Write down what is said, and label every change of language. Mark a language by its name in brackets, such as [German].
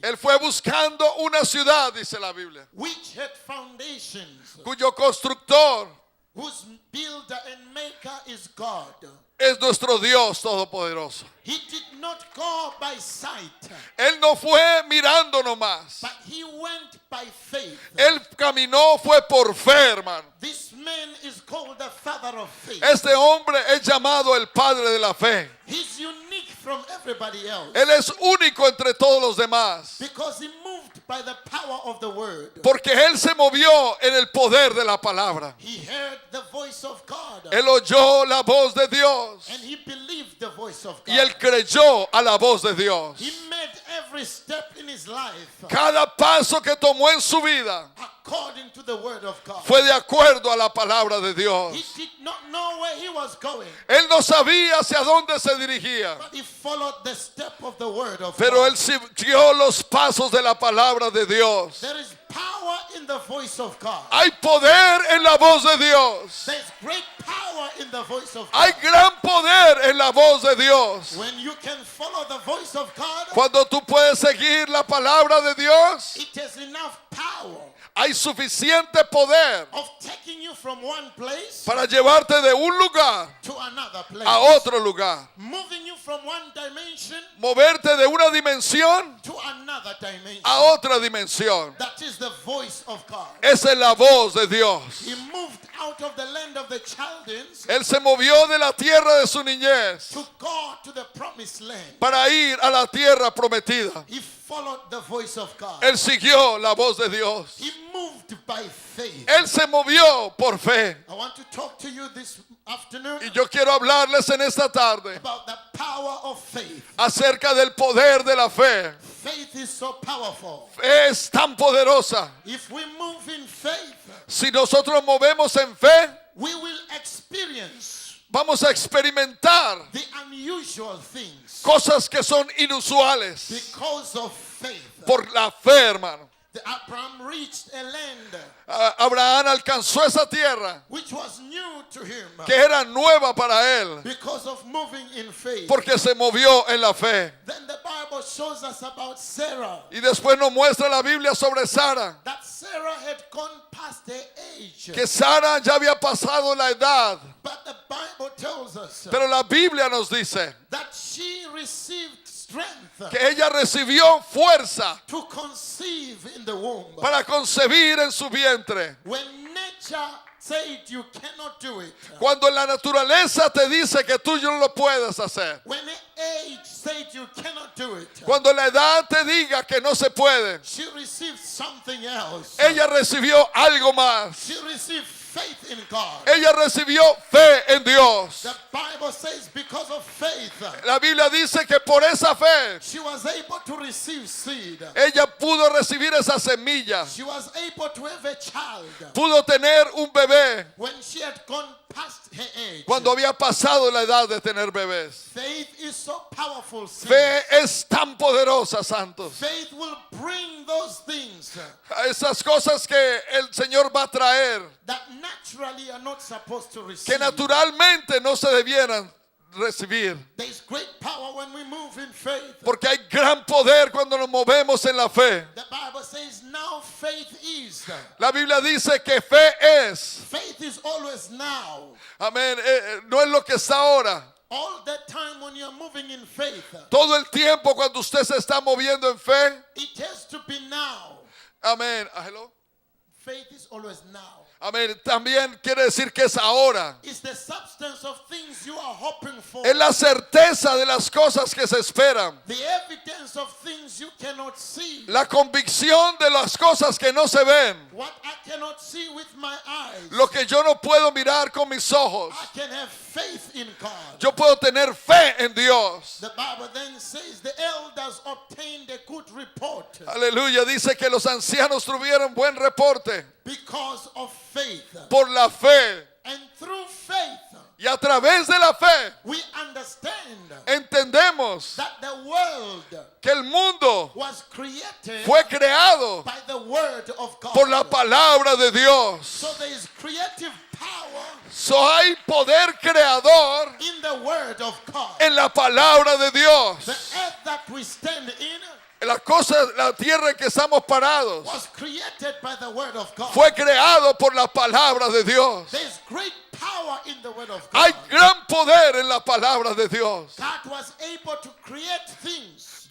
[Spanish] Él fue buscando una ciudad, dice la Biblia, [English] which had foundations, [Spanish] cuyo constructor [English] whose builder and maker is God. [Spanish] es nuestro Dios todopoderoso. [English] He did not go by sight, [Spanish] Él no fue mirando nomás. [English] but he went by faith. [Spanish] Él caminó fue por fe, hermano. [English] This man is called the father of faith. [Spanish] Este hombre es llamado el padre de la fe. [English] He's unique from everybody else [Spanish] Él es único entre todos los demás, [English] because he moved by the power of the word. [Spanish] porque él se movió en el poder de la palabra. [English] He heard the voice of God [Spanish] Él oyó la voz de Dios [English] and he believed the voice of [Spanish] y él [English] God. [Spanish] creyó a la voz de Dios. [English] He made every step in his life [Spanish] Cada paso que tomó en su vida [English] according to the word of God. [Spanish] fue de acuerdo a la palabra de Dios. [English] He did not know where he was going, [Spanish] Él no sabía hacia dónde se dirigía, [English] but he followed the step of the word of [Spanish] pero [English] God. [Spanish] él siguió los pasos de la palabra de Dios. [English] There is power in the voice of God. [Spanish] Hay poder en la voz de Dios. [English] There's great power in the voice of [Spanish] Hay [English] God. [Spanish] gran poder en la voz de Dios. [English] When you can follow the voice of God, [Spanish] Cuando tú puedes seguir la palabra de Dios, [English] it has enough power [Spanish] hay suficiente poder [English] of taking you from one place [Spanish] para llevarte de un lugar [English] to another place, [Spanish] a otro lugar. [English] moving you from one dimension [Spanish] Moverte de una dimensión [English] to another dimension. [Spanish] a otra dimensión. [English] That is the voice of God. [Spanish] Esa es la voz de Dios. [English] He moved out of the land of the Chaldeans [Spanish] Él se movió de la tierra de su niñez [English] to go to the promised land. [Spanish] para ir a la tierra prometida. [English] He followed the voice of God. [Spanish] Él siguió la voz de Dios. [English] He moved by faith. [Spanish] Él se movió por fe. [English] I want to talk to you this afternoon [Spanish] Y yo quiero hablarles en esta tarde [English] about the power of faith. [Spanish] acerca del poder de la fe. [English] Faith is so powerful. [Spanish] Es tan poderosa. [English] If we move in faith, [Spanish] Si nosotros movemos en fe, [English] we will experience [Spanish] vamos a experimentar [English] the unusual things [Spanish] cosas que son inusuales [English] because of faith. [Spanish] por la fe, hermano. [English] Abraham reached a land [Spanish] Abraham alcanzó esa tierra [English] which was new to him [Spanish] que era nueva para él [English] because of moving in faith. [Spanish] porque se movió en la fe. [English] Then the Bible shows us about Sarah, [Spanish] Y después nos muestra la Biblia sobre Sara, [English] that Sarah had gone past her age. [Spanish] que Sara ya había pasado la edad, [English] But the Bible tells us [Spanish] pero la Biblia nos dice [English] that she received strength [Spanish] que ella recibió fuerza [English] to conceive in the womb. [Spanish] para concebir en su vientre. [English] When nature said you cannot do it, [Spanish] Cuando la naturaleza te dice que tú no lo puedes hacer, [English] when age said you cannot do it, [Spanish] cuando la edad te diga que no se puede, [English] she received something else. [Spanish] ella recibió algo más. [English] She received faith in God. [Spanish] Ella recibió fe en Dios. [English] The Bible says because of faith, [Spanish] La Biblia dice que por esa fe [English] she was able to receive seed. [Spanish] ella pudo recibir esa semilla, [English] She was able to have a child [Spanish] pudo tener un bebé [English] when she had gone past her age. [Spanish] cuando había pasado la edad de tener bebés. [English] Faith is so powerful. saints. [Spanish] Fe es tan poderosa, santos. [English] Faith will bring those things [Spanish] Esas cosas que el Señor va a traer, [English] that naturally are not supposed to [Spanish] que [English] receive. [Spanish] naturalmente no se debieran recibir. [English] There is great power when we move in faith. [Spanish] Porque hay gran poder cuando nos movemos en la fe. [English] The Bible says now faith is. [Spanish] La Biblia dice que fe es. [English] Faith is always now. [Spanish] Amén. No es lo que está ahora. [English] All the time when you're moving in faith, [Spanish] Todo el tiempo cuando usted se está moviendo en fe. [English] it has to be now. [Spanish] Amén. Hello. [English] Faith is always now. [Spanish] Amén. También quiere decir que es ahora. [English] It's the substance of things you are hoping for. [Spanish] Es la certeza de las cosas que se esperan. [English] The evidence of things you cannot see. [Spanish] La convicción de las cosas que no se ven. [English] What I cannot see with my eyes. [Spanish] Lo que yo no puedo mirar con mis ojos. [English] I can have faith in God. [Spanish] Yo puedo tener fe en Dios. [English] The Bible then says the elders obtained a good report [Spanish] Aleluya. Dice que los ancianos tuvieron buen reporte [English] because of faith. [Spanish] por la fe. [English] And through faith, [Spanish] Y a través de la fe [English] we understand [Spanish] entendemos [English] that the world [Spanish] que el mundo [English] was created [Spanish] fue creado [English] by the word of God. [Spanish] por la palabra de Dios. [English] So there is creative power [Spanish] So hay poder creador [English] in the word of God. [Spanish] en la palabra de Dios. [English] earth that we stand in [Spanish] La tierra en que estamos parados [English] was created by the word of God. [Spanish] fue creado por la palabra de Dios. [English] There is great power in the word of [Spanish] Hay [English] God. [Spanish] gran poder en la palabra de Dios. [English] God was able to create things